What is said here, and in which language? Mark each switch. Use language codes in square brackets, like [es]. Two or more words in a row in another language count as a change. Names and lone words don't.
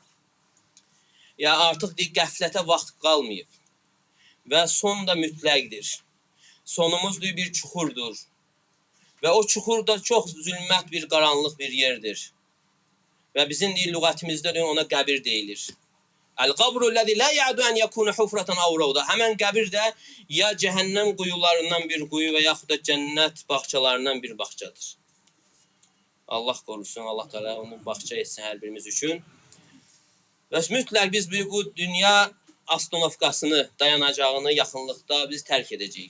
[az] Ya artıq qəflətə vaxt qalmayıb. Və son da mütləqdir. Sonumuz bir çuxurdur. Və o çuxur da çox zülmət bir, qaranlıq bir yerdir. Və bizim lüğətimizdə ona qəbir deyilir. [ar] القبر الذي لا يعدو أن يكون حفرة أو روضة. [az] Həmin qəbir də ya cəhənnəm quyularından bir quyu və yaxud da cənnət bağçalarından bir bağçadır. Allah qorusun, Allah Teala onu bağça etsin hər birimiz üçün. Və mütləq biz bu dünya astronovkasını, dayanacağını yaxınlıqda biz tərk edəcəyik.